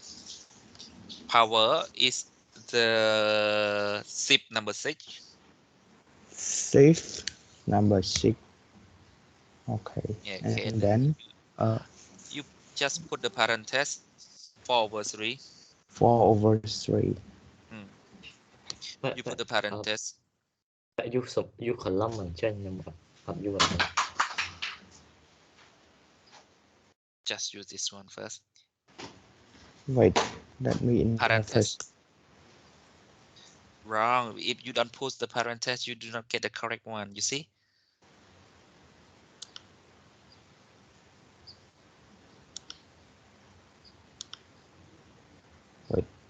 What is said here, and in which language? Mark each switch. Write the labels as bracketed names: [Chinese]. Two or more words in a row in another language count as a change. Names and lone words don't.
[English] Power is the SIP number 6. 6 number 6. Okay. Yeah, And okay. then You just put the parenthesis 4/3. 4/3. You put the parenthesis. [Khmer] តែ [English] you column [Khmer] មិនចេញខ្ញុំអត់យល់ [English] Just use this one first. Wait, let me enter Parenthesis. first. Wrong. If you don't put the parenthesis, you do not get the correct one. You see? Wait.